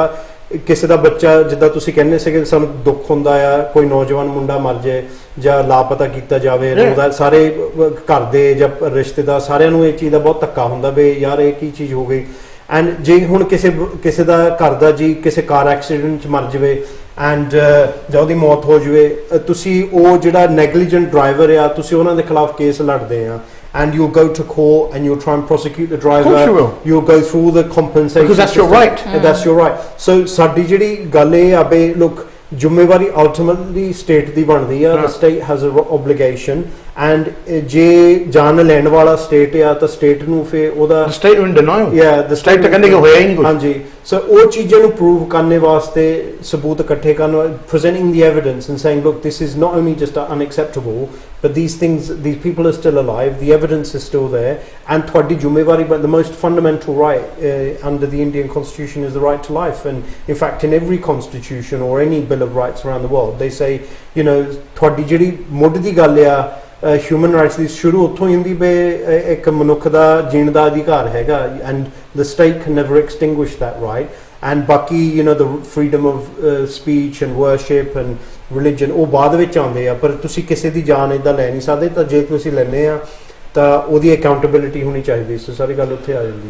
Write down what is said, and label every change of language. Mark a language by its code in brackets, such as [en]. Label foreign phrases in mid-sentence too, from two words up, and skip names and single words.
[pa] ਕਿਸੇ ਦਾ ਬੱਚਾ ਜਿੱਦਾਂ ਤੁਸੀਂ ਕਹਿੰਦੇ ਸੀਗੇ ਸਾਨੂੰ ਦੁੱਖ ਹੁੰਦਾ ਆ ਕੋਈ ਨੌਜਵਾਨ ਮੁੰਡਾ ਮਰ ਜਾਏ ਜਾਂ ਲਾਪਤਾ ਕੀਤਾ ਜਾਵੇ ਉਹਦਾ ਸਾਰੇ ਘਰ ਦੇ ਜਾਂ ਰਿਸ਼ਤੇਦਾਰ ਸਾਰਿਆਂ ਨੂੰ ਇਹ ਚੀਜ਼ ਦਾ ਬਹੁਤ ਧੱਕਾ ਹੁੰਦਾ ਵੀ ਯਾਰ ਇਹ ਕੀ ਚੀਜ਼ ਹੋ ਗਈ ਐਂਡ ਜੇ ਹੁਣ ਕਿਸੇ ਦਾ ਘਰ ਦਾ ਜੀ ਕਿਸੇ [en] car accident [pa] 'ਚ ਮਰ ਜਾਵੇ ਐਂਡ ਜਾਂ ਉਹਦੀ ਮੌਤ ਹੋ ਜਾਵੇ ਤੁਸੀਂ ਉਹ ਜਿਹੜਾ [en] negligent driver [pa] ਆ ਤੁਸੀਂ ਉਹਨਾਂ ਦੇ ਖਿਲਾਫ ਕੇਸ ਲੜਦੇ ਆ [en] and you'll go to court and you'll try and prosecute the driver. Of course you will. You'll go through the compensation because that's system. your right. That's your right. So [pa] ਸਾਡੀ ਜਿਹੜੀ ਗੱਲ ਇਹ ਆ ਬਈ look ਜ਼ਿੰਮੇਵਾਰੀ [en] ultimately state [pa] ਦੀ ਬਣਦੀ ਆ [en] the state has an obligation and [pa] ਜੇ ਜਾਨ ਲੈਣ ਵਾਲਾ state ਆ ਤਾਂ state ਨੂੰ ਫੇ ਉਹਦਾ [en] the state in denial the [pa] state ਤਾਂ ਕਹਿੰਦੇ ਕਿ ਹੋਇਆ ਹੀ ਨਹੀਂ ਕੁਝ [en] ਹਾਂਜੀ so [pa] ਉਹ ਚੀਜ਼ਾਂ ਨੂੰ ਪ੍ਰੂਵ ਕਰਨੇ ਵਾਸਤੇ ਸਬੂਤ ਇਕੱਠੇ ਕਰਨ [en] presenting the evidence and saying look this is not only just unacceptable but these people are still alive the evidence is still there and [pa] ਤੁਹਾਡੀ ਜ਼ਿੰਮੇਵਾਰੀ [en] but the most fundamental right under the Indian constitution is the right to life and in fact in every constitution or any bill of rights around the world they say [pa] ਤੁਹਾਡੀ ਜਿਹੜੀ ਮੁੱਢ ਦੀ ਗੱਲ ਆ [en] human rights [pa] ਦੀ ਸ਼ੁਰੂ ਉੱਥੋਂ ਹੀ ਹੁੰਦੀ ਵੀ ਇੱਕ ਮਨੁੱਖ ਦਾ ਜੀਣ ਦਾ ਅਧਿਕਾਰ ਹੈਗਾ [en] and the state can never extinguish that right and [pa] ਬਾਕੀ [en] the freedom of speech and worship and religion [pa] ਉਹ ਬਾਅਦ ਵਿੱਚ ਆਉਂਦੇ ਆ ਪਰ ਤੁਸੀਂ ਕਿਸੇ ਦੀ ਜਾਨ ਇੱਦਾਂ ਲੈ ਨਹੀਂ ਸਕਦੇ ਤਾਂ ਜੇ ਤੁਸੀਂ ਲੈਂਦੇ ਆ ਤਾਂ ਉਹਦੀ ਅਕਾਊਂਟੇਬਿਲਿਟੀ ਹੋਣੀ ਚਾਹੀਦੀ ਸੋ ਸਾਰੀ ਗੱਲ ਉੱਥੇ ਆ ਜਾਂਦੀ